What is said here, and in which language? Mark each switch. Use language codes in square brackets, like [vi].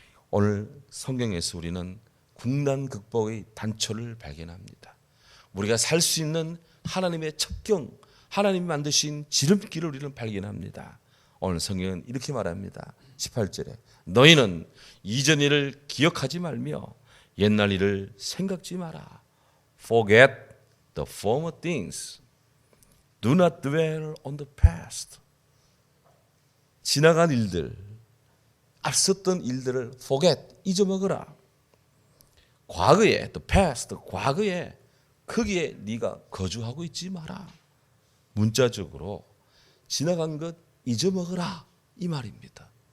[ko] 오늘 성경에서 우리는 국난 극복의 단초를 발견합니다. 우리가 살 수 있는 하나님의 첩경, 하나님이 만드신 지름길을 우리는 발견합니다. 오늘 성경은 이렇게 말합니다. 18절에 너희는 이전 일을 기억하지 말며 옛날 일을 생각지 마라. [en] Forget the former things. Do not dwell on the past. [ko] 지나간 일들, 앞섰던 일들을 forget, 잊어먹어라. 과거에, the past, 과거에 거기에 네가 거주하고 있지 마라. 문자적으로 지나간 것 잊어먹어라 이 말입니다.